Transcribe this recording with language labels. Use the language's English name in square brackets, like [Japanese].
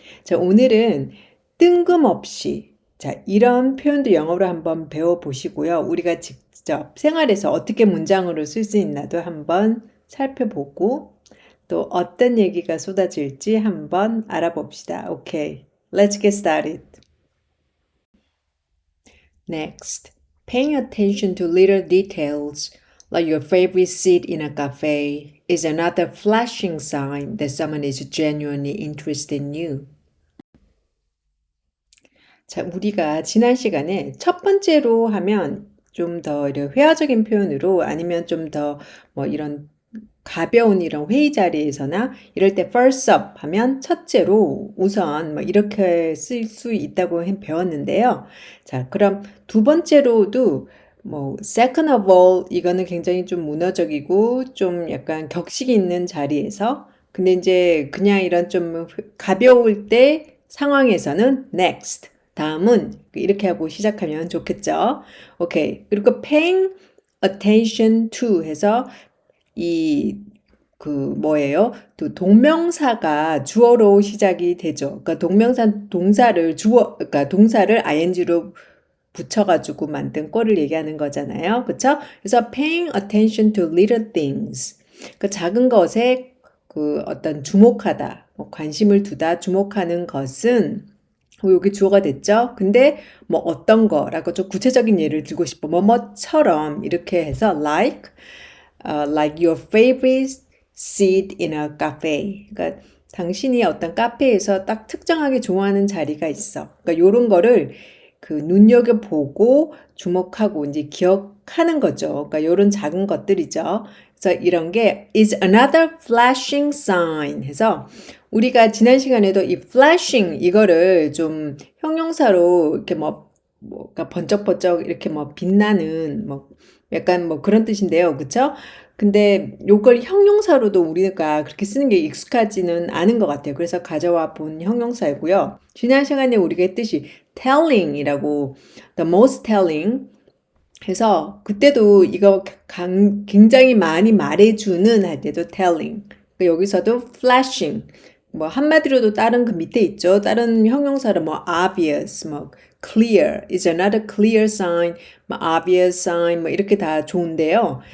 [Korean] 자, 오늘은 뜬금없이 이런 표현도 영어로 한번 배워보시고요. 우리가 직접 생활에서 어떻게 문장으로 쓸 수 있나도 한번 살펴보고 또 어떤 얘기가 쏟아질지 한번 알아봅시다. 오케이. [English] Let's get started. Next, paying attention to little details, like your favorite seat in a cafe, is another flashing sign that someone is genuinely interested in you. [Korean] 자, 우리가 지난 시간에 첫 번째로 하면 좀 더 회화적인 표현으로 아니면 좀 더 뭐 이런 가벼운 이런 회의 자리에서나 이럴 때 [English] first up [Korean] 하면 첫째로 우선 뭐 이렇게 쓸 수 있다고 배웠는데요. 자, 그럼 두 번째로도 뭐 [English] second of all [Korean] 이거는 굉장히 좀 문어적이고 좀 약간 격식 있는 자리에서 근데 이제 그냥 이런 좀 가벼울 때 상황에서는 next 다음은 이렇게 하고 시작하면 좋겠죠. 오케이. 그리고 [English] paying attention to [Korean] 해서 이 뭐예요? 또 동명사가 주어로 시작이 되죠. 그러니까 동명사 동사를 그러니까 동사를 ing로 붙여가지고 만든 꼴을 얘기하는 거잖아요. 그쵸? 그래서 [English] paying attention to little things. [Korean] 그 작은 것에 어떤 주목하다, 관심을 두다, 주목하는 것은 여기 주어가 됐죠? 근데 뭐 어떤 거라고 좀 구체적인 예를 들고 싶어. 뭐처럼 이렇게 해서 [English] like your favorite seat in a cafe. [Korean] 그러니까 당신이 어떤 카페에서 딱 특정하게 좋아하는 자리가 있어. 그러니까 요런 거를 눈여겨보고 주목하고 이제 기억하는 거죠. 그러니까 요런 작은 것들이죠. 그래서 이런 게 [English] is another flashing sign [Korean] 해서 우리가 지난 시간에도 이 flashing 이거를 좀 형용사로 이렇게 그러니까 번쩍번쩍 이렇게 빛나는 약간 그런 뜻인데요. 그쵸? 근데 요걸 형용사로도 우리가 그렇게 쓰는 게 익숙하지는 않은 것 같아요. 그래서 가져와 본 형용사이고요. 지난 시간에 우리가 했듯이 telling이라고 [English] the most telling [Korean] 해서 그때도 이거 굉장히 많이 말해주는 할 때도 telling. 여기서도 flashing. 한마디로도 다른 그 밑에 있죠. 다른 형용사로 [English] obvious, clear is another clear sign, obvious sign [Korean] 이렇게 다 좋은데요.